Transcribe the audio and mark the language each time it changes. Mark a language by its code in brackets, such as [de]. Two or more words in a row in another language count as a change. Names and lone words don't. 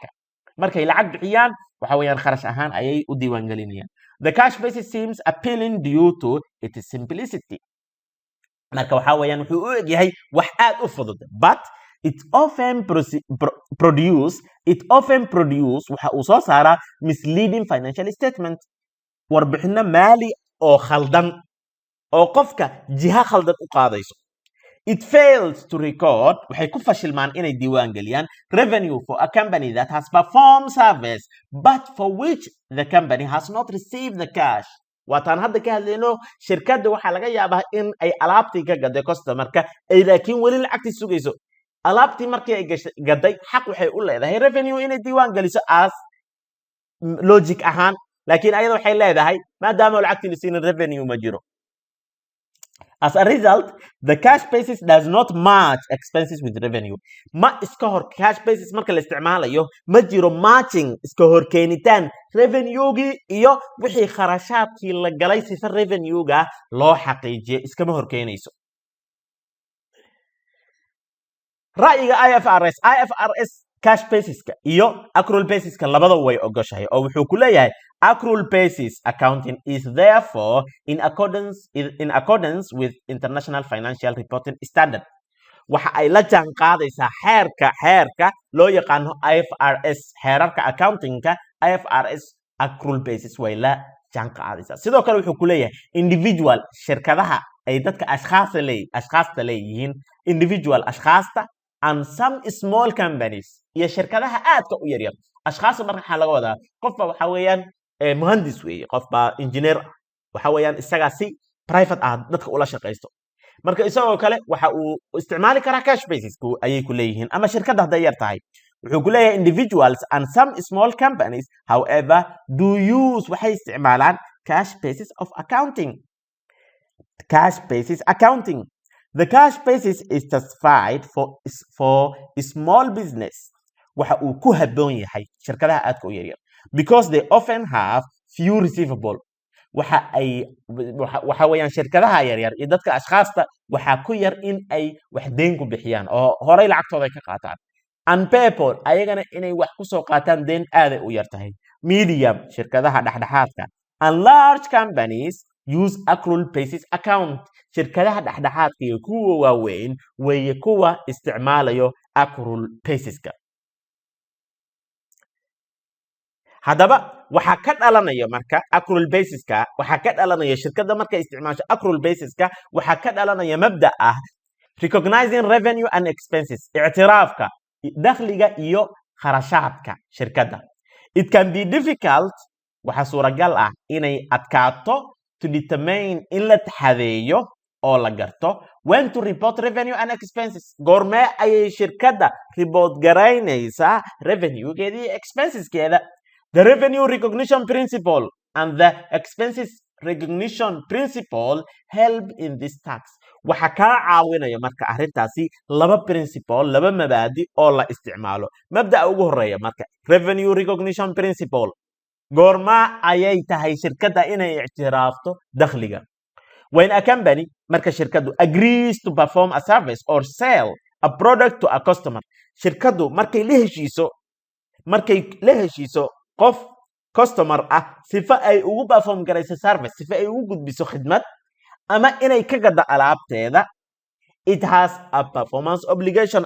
[so] markay lacag bixiyaan waxa weeyaan kharash ahaan ayay u diiwaan gelinayaan. [en] The cash basis seems appealing due to its simplicity. [so] marka waxa weeyaan wuxuu u egyahay wax aad u fudud [en] but it often produce [so] waxa uu soo saaraa [en] misleading financial statement [so] warbixino maali oo khaldan oo qofka jiha khaldan u qaadayso. [en] It fails to record [so] waxay ku fashilmaan inay diiwaan geliyaan [en] revenue for a company that has performed service but for which the company has not received the cash. [so] waataan hadda ka hadlayno shirkadda waxa laga yaabaa in ay alaabtii ka gaday customer-ka ay laakiin wali lacagtii sugayso alaabtii markii ay gaday xaq waxay u leedahay revenue inay diiwaan geliso [en] as logic [so] ahaan laakiin ayada waxay leedahay maadaama lacagtii la siinin revenue ma jiro. [en] As a result, the cash basis does not match expenses with revenue. [so] Ma iska hor [en] cash basis [so] marka la isticmaalayo ma jiro matching iska hor keenitaan revenue-gii iyo wixii kharashaadkii la galay sifa revenue-ga loo xaqiijiyo iskama hor keenayso. Ra'yiga IFRS [en] cash basis-ka [so] iyo [en] accrual basis-ka [so] labada way ogoshahay oo wuxuu ku leeyahay [en] accrual basis accounting is therefore in accordance with international financial reporting standard. [so] Waxa ay la jaan qaadaysaa xeerka loo yaqaano IFRS xeerarka accounting-ka IFRS [en] accrual basis [so] way la jaan qaadaysaa. Sidoo kale wuxuu ku leeyahay individual shirkadaha ay dadka ashkhaasta leeyihiin individual ashkhaasta [en] and some small companies [so] iyo shirkadaha aadka u yaryar ashkhaas marka waxa laga wadaa qofba waxa weeyaan muhandis weeye qofba engineer waxa weeyaan isaga si private ah dadka ula shaqeysto marka isagoo kale waxa uu isticmaali karaa [en] cash basis [so] ayay ku leeyihiin ama shirkadda haday yar tahay wuxuu ku leeyahay [en] individuals and some small companies however do use [so] waxay isticmaalaan [en] cash basis of accounting. The cash basis is justified for small business [so] waxa uu ku haboon yahay shirkadaha aadka u yaryar [en] because they often have few receivable [so] waxa weeyaan shirkadaha yaryar iyo dadka ashkhaasta waxa ku yar in ay wax deyn ku bixiyaan oo horay lacagtooda ay ka qaataan [en] and people [so] ayagana inay wax ku soo qaataan deyn aad ay u yar tahay. [en] Medium [so] shirkadaha dhexdhexaadka [en] and large companies use accrual basis account. [so] Shirkadaha dhexdhexaadka iyo kuwa waaweyn way kuwa isticmaalayo [en] accrual basis-ka. [so] Hadaba waxa ka dhalanaya marka [en] accrual basis-ka [so] waxa ka dhalanaya shirkadda marka isticmaasho [en] accrual basis-ka [so] waxa ka dhalanaya mabda ah [en] recognizing revenue and expenses [so] i'tiraafka dakhliga iyo kharashaadka shirkadda. [en] It can be difficult [so] waxa suuragal ah inay adkaato [en] to determine [so] in la taxadeeyo oo la garto [en] when to report revenue and expenses [so] goorma ayay shirkadda report garaynaysaa revenue-geeda iyo expenses-keeda. [en] The revenue recognition principle and the expenses recognition principle help in this task. [so] Waxa ka caawinaya marka arrintaasi laba principle laba mabaadi oo la isticmaalo. Mabda ugu horeeya marka [en] revenue recognition principle [so] goorma ayay tahay shirkadda inay ictiraafto dakhliga. [en] When a company [so] marka shirkaddu [en] agrees to perform a service or sell a product to a customer [so] shirkaddu markay la heshiiso qof customer ah sifa ay ugu perform garayso service sifa ay ugu gudbiso khidmad ama inay ka gada alaabteeda [en] it has a performance obligation.